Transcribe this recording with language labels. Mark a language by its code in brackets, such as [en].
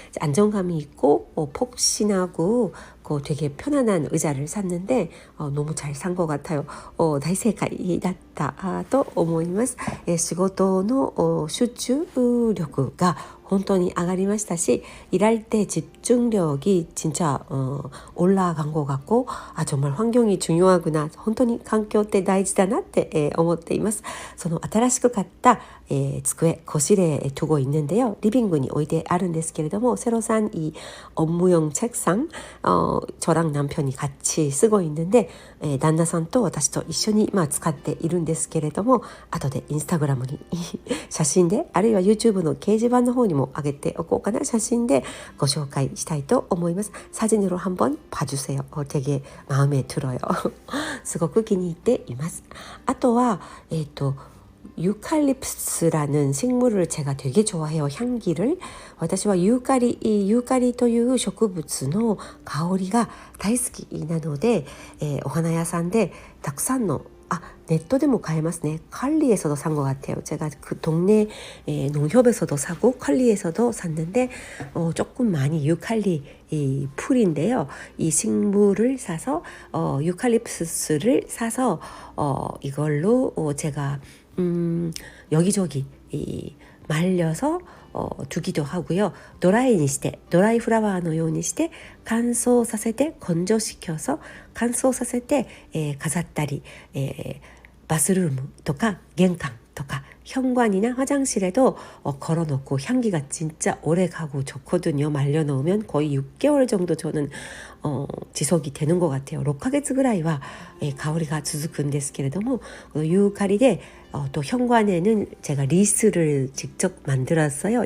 [ko] 안정감이 있고 폭신하고 되게 편안한 의자를 샀는데 너무 잘 산 것 같아요. [ja] 大正解だったと思います.仕事の集中力が本当に上がりましたし [ko] 일할 때 집중력이 진짜 올라간 것 같고 정말 환경이 중요하구나 [ja] 本当に環境って大事だなって思っています. その新しく買った机 [ko] 거실에 두고 있는데요. [ja] 리빙に置いてあるんですけれども [ko] 새로 산 이 업무용 책상 저랑 남편이 같이 쓰고 있는데 [ja] 旦那さんと私と一緒に使っているんですけれども後でインスタグラムに写真であるいは YouTube の掲示板の方にも上げておこうかな 写真でご紹介したいと思います. [ko] 사진으로 한번 봐주세요. 되게 마음에 들어요. [ja] すごく気に入っています. [ko] あとは유칼립스라는 식물을 제가 되게 좋아해요. 향기를. [ja] 私はユーカリという植物の香りが大好きなので、お花屋さんでたくさんの네트에도 買えますね. [ko] 컬리에서도 산 것 같아요. 제가 그 동네 농협에서도 사고 컬리에서도 샀는데 조금 많이 유칼리 풀인데요. 이 식물을 사서 유칼립스를 사서 이걸로 제가 여기저기 말려서 두기도 하고요. [ja] 드라이 플라워のようにして乾燥させて乾燥させて飾ったりバスルームとか玄関とか [ko] 현관이나 화장실에도 걸어놓고 향기가 진짜 오래 가고 좋거든요. 말려놓으면 거의 6개월 정도 저는 지속이 되는 것 같아요. [ja] 6ヶ月ぐらいは 香りが続くんですけれども 유카리で [ko] 또 현관에는 제가 리스를 직접 만들었어요.